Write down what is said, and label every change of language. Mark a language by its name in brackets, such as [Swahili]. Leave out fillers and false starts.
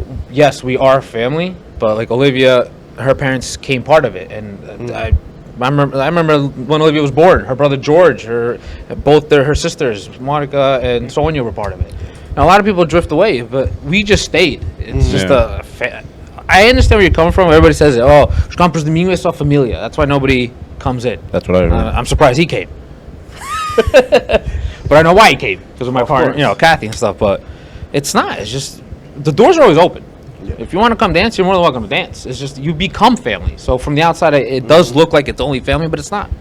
[English] Yes, we are family, but like Olivia, her parents came part of it, and I remember when Olivia was born, her brother George, her sisters, Monica and Sonia, were part of it. Now a lot of people drift away, but we just stayed. It's just I understand where you're coming from. Everybody says, [Portuguese] "Oh, os Campos Domingos é só família." [English] That's why nobody comes in. That's what I heard. I'm surprised he came, but I know why he came because of my partner, Kathy and stuff. But it's not. It's just the doors are always open. Yeah. If you want to come dance, you're more than welcome to dance. It's just you become family. So from the outside, it does look like it's only family, but it's not.